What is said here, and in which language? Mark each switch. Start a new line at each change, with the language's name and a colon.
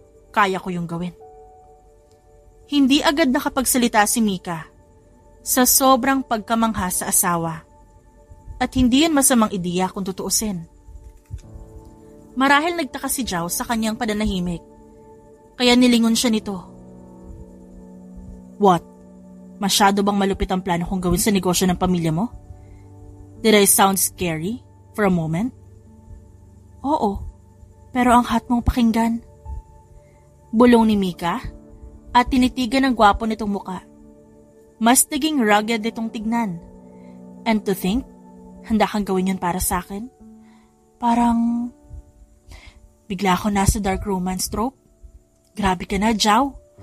Filipino: Kaya ko yung gawin. Hindi agad nakapagsalita si Mika sa sobrang pagkamangha sa asawa. At hindi yan masamang ideya kung tutuusin. Marahil nagtaka si Jao sa kanyang pananahimik, kaya nilingon siya nito.
English: What?
Filipino: Masyado bang malupit ang plano kong gawin sa negosyo ng pamilya mo?
English: Did I sound scary for a moment?
Filipino: Oo, pero ang hot mong pakinggan. Bulong ni Mika at tinitigan ng gwapo nitong muka. Mas naging rugged itong tignan.
English: And to think,
Filipino: handa kang gawin yun para sa akin? Parang bigla ako nasa dark romance trope. Grabe ka na, Jao.